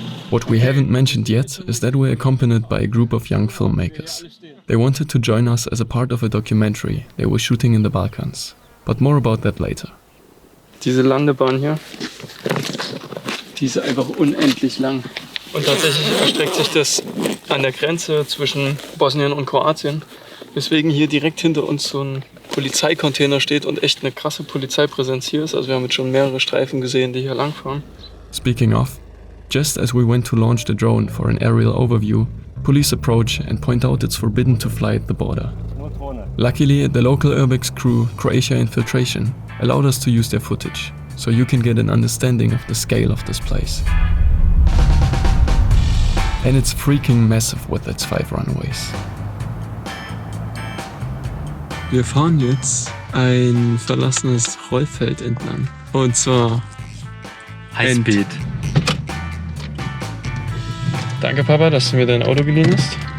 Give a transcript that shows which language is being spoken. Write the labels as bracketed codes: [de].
[en] What we haven't mentioned yet is that we're accompanied by a group of young filmmakers. They wanted to join us as a part of a documentary they were shooting in the Balkans. But more about that later. [de] Diese Landebahn hier, die ist einfach unendlich lang. Und tatsächlich erstreckt sich das an der Grenze zwischen Bosnien und Kroatien, weswegen hier direkt hinter uns so ein Polizeicontainer steht und echt eine krasse Polizeipräsenz hier ist. Also wir haben jetzt schon mehrere Streifen gesehen, die hier langfahren. [en] Speaking of, just as we went to launch the drone for an aerial overview, police approach and point out it's forbidden to fly at the border. Luckily, the local Airbase crew, Croatia Infiltration, allowed us to use their footage, so you can get an understanding of the scale of this place. And it's freaking massive with its 5 runways. [de] Wir fahren jetzt ein verlassenes Rollfeld entlang. Und zwar Highspeed. Danke, Papa, dass du mir dein Auto geliehen hast.